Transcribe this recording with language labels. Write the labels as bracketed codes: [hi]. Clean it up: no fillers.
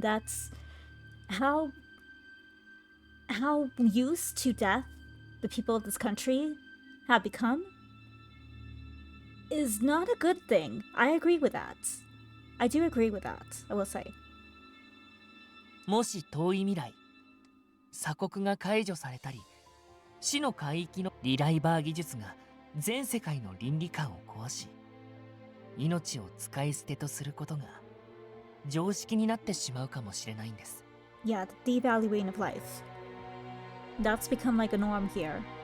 [en] That's how used to death the people of this country have become is not a good thing. I agree with that. I do agree with that, I will say. [ja] もし遠い未来、鎖国が解除されたり、死の海域のリライバー技術が全世界の倫理観を壊し、命を使い捨てとすることが常識になってしまうかもしれないんです。 [en] Yeah, the devaluing of life. That's become like a norm here.